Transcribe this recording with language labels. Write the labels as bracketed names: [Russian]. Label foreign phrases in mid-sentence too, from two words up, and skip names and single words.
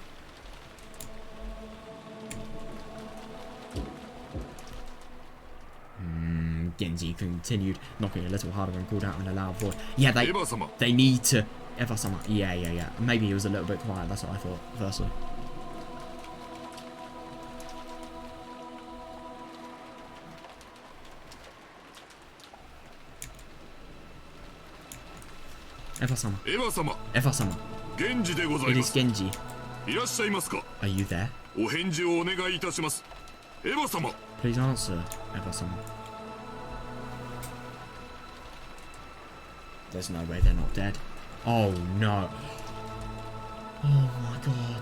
[English] Genji continued, knocking a little harder and called out in a loud voice. Yeah, they need to... Eva-sama. Yeah. Maybe he was a little bit quiet, that's what I thought, firstly. Eva-sama. Eva-sama. It is Genji. Are you there? Please answer, Eva-sama. There's no way they're not dead. Oh no. Oh my god.